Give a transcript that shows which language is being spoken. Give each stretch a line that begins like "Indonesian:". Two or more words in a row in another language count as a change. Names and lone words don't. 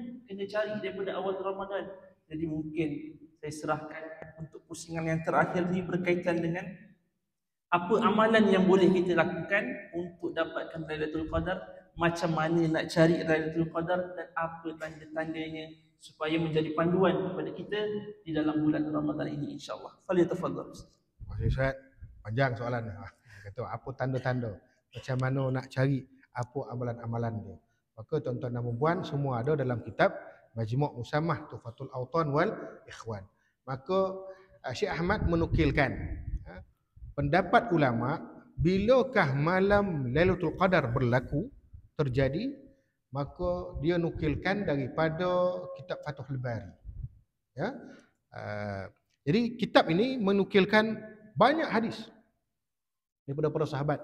Malay: Kena cari daripada awal Ramadan. Jadi mungkin saya serahkan untuk pusingan yang terakhir ni berkaitan dengan apa amalan yang boleh kita lakukan untuk dapatkan Lailatul Qadar, macam mana nak cari Lailatul Qadar, dan apa tanda-tandanya supaya menjadi panduan kepada kita di dalam bulan Ramadan ini,
Arabic: إن شاء الله.
Malay: Falyatafaddal. Terima kasih Ustaz. Panjang soalan ni. Kata apa tanda-tanda, macam mana nak cari apa amalan-amalan dia. Maka tuan-tuan dan puan semua ada dalam kitab Majmu' Musammah Tuhfatul Awtan wal Ikhwan. Maka Syekh Ahmad menukilkan pendapat ulama, bilakah malam Lailatul Qadar berlaku terjadi, maka dia nukilkan daripada kitab Fathul Bari. Jadi kitab ini menukilkan banyak hadis daripada para sahabat.